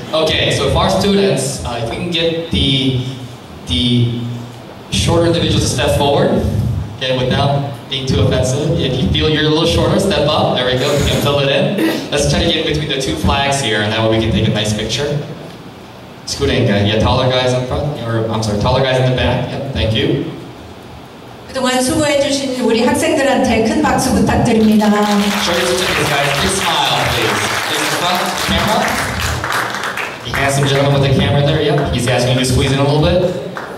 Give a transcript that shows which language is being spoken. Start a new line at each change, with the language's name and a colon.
English: Okay, so if our students, if we can get the shorter individuals to step forward, okay, without being too offensive. If you feel you're a little shorter, step up. There we go. You can fill it in. Let's try to get in between the two flags here, and that way we can take a nice picture. Scooting, yeah, taller guys in front, or I'm sorry, taller guys in the back. Yep, thank you.
Korean: 그동안 수고해주신 우리 학생들한테 큰 박수 부탁드립니다.
English: Show your certificates, guys. Please smile, please. Please in front, camera. The handsome gentleman with the camera there. Yep, he's asking you to squeeze in a little bit.